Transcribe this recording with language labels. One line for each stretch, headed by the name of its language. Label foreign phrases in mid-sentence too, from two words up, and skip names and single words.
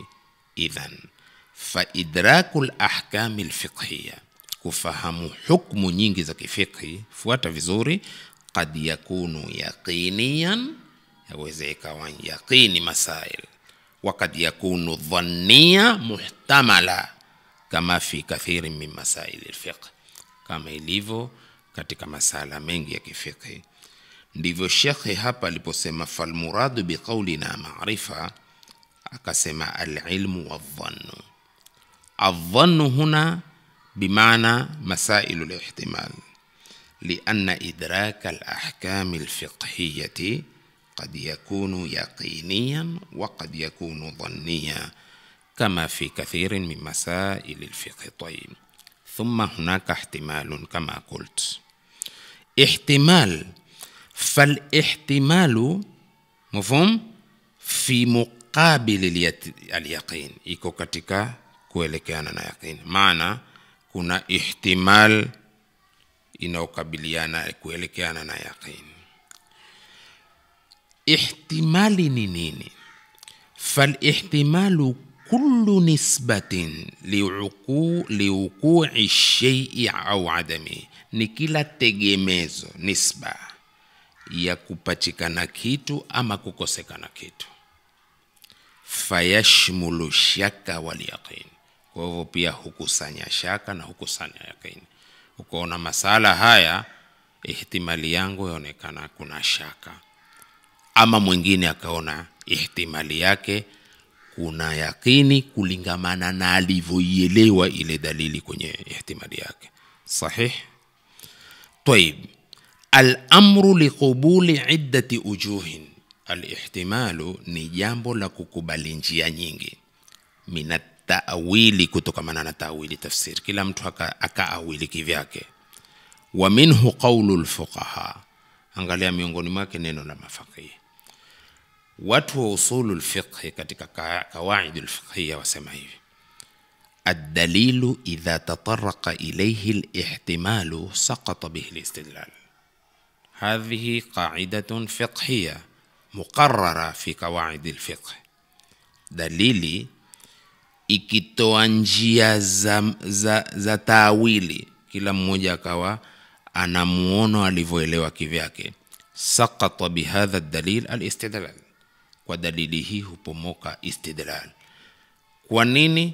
Arabic: إذن فإدراك الأحكام الفقهية,
Swahili: kufahamu hukumu nyingi za kifiqhi, fuata vizuri,
Arabic: قد يكون يقينيا,
Swahili: yaweza ikawa yaqini masail,
Arabic: وقد يكون ظنيا محتملا كما في كثير من مسائل الفقه,
Swahili: kama ilivyo katika masala mengi ya kifiqhi. Ndivyo Sheikh hapa aliposema
Arabic: فالمراد بقولنا معرفة,
Swahili: akasema
Arabic: العلم والظن. الظن هنا بمعنى مسائل الاحتمال, لأن إدراك الأحكام الفقهية قد يكون يقينيا وقد يكون ظنيا كما في كثير من مسائل الفقه. طيب، ثم هناك احتمال كما قلت، احتمال. فالاحتمال مفهوم في مقابل اليقين،
Swahili: iko katika kuelekeana na yaqin. Maana kuna ihtimal inaokabiliana kuelekeana na yaqin. Ihtimali ni nini?
Arabic: فالاحتمال كل نسبة لوقوع الشيء أو عدمه،
Swahili: ni kila tegemezo, nisba ya kupatikana kitu ama kukosekana kitu.
Arabic: فيشمل الشك واليقين,
Swahili: kwa hivyo pia hukusanya shaka na hukusanya yaqin. Ukoona masala haya ihtimali yangu yaonekana kuna shaka, ama mwingine akaona ihtimali yake kuna yaqini kulingamana na alivyoielewa ile dalili kwenye ihtimali yake. Sahih?
Arabic: طيب، الامر لقبول عده وجوه.
Swahili: الاحتمال ni jambo la kukubali njia nyingi,
Arabic: من تأويل,
Swahili: kutokamana na ta'wili tafsiri, kila mtu akaawili kivyake.
Arabic: ومنه قول الفقهاء,
Swahili: angalia miongoni mwake neno la mafaqih. Watu wa
Arabic: أصول الفقه
Swahili: katika
Arabic: القواعد الفقهية
Swahili: wasema hivi:
Arabic: الدليل إذا تطرق إليه الاحتمال سقط به الاستدلال. هذه قاعدة فقهية مقررة في قواعد الفقه.
Swahili: دليلي ikitoa njia za tawili, kila mmoja akawa ana muono alivyoelewa kivyake,
Arabic: سقط بهذا الدليل الاستدلال,
Swahili: kwa dalili hii hupomoka istidlal. Kwa nini?